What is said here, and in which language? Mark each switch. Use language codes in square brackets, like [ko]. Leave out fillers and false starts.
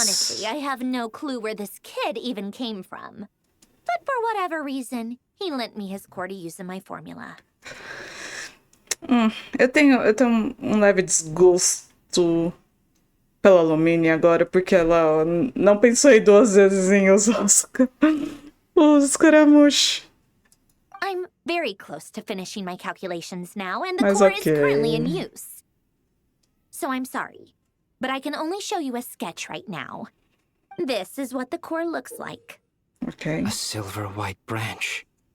[en] Honestly, I have no clue where this kid even came from. But for whatever reason, he lent me his core to use in my formula. [pt] Eu tenho um leve desgosto pela Lumine agora, porque ela não pensou em 2 vezes em usar os Scaramucci. [en] I'm very close to finishing my calculations now, and the core is currently in use. So I'm sorry, but I can only show you a sketch right now. This is what the core looks like. Okay. A silver white branch.